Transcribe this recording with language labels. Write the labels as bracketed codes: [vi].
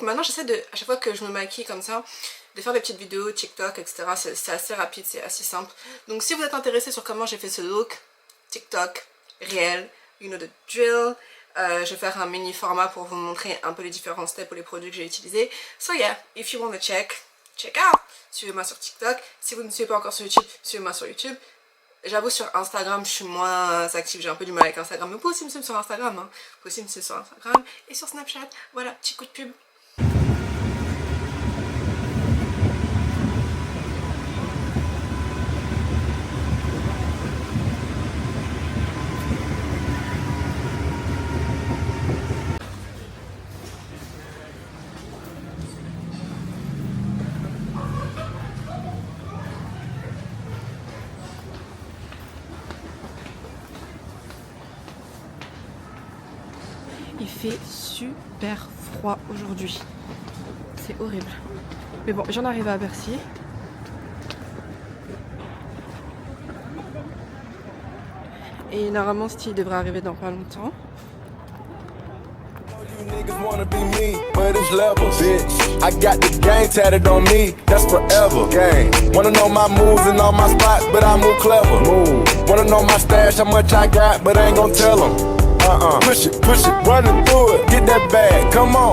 [fr] Maintenant j'essaie de, à chaque fois que je me maquille comme ça, de faire des petites vidéos TikTok, etc. C'est assez rapide, c'est assez simple. Donc si vous êtes intéressé sur comment j'ai fait ce look, TikTok, réel, [en] you know the drill. [fr] Je vais faire un mini format pour vous montrer un peu les différents steps ou les produits que j'ai utilisés. [en] So yeah, if you want to check out. [fr] Suivez-moi sur TikTok. Si vous ne me suivez pas encore sur YouTube, suivez-moi sur YouTube. J'avoue sur Instagram je suis moins active, j'ai un peu du mal avec Instagram. Mais vous pouvez aussi me suivre sur Instagram, hein. Vous pouvez aussi me suivre sur Instagram et sur Snapchat. Voilà, petit coup de pub. Il fait super froid aujourd'hui. C'est horrible. Mais bon, j'en arrive à Bercy. Et normalement, Steve devrait arriver dans pas longtemps. [en] Niggas wanna be me, but it's levels, bitch. I got the game tatted on me, that's forever. Gang. Wanna know my moves and all my spots, but I move clever. Move. Wanna know my stash, how much I got, but I ain't gon' tell them. Push it, running through it, get that bag, come on.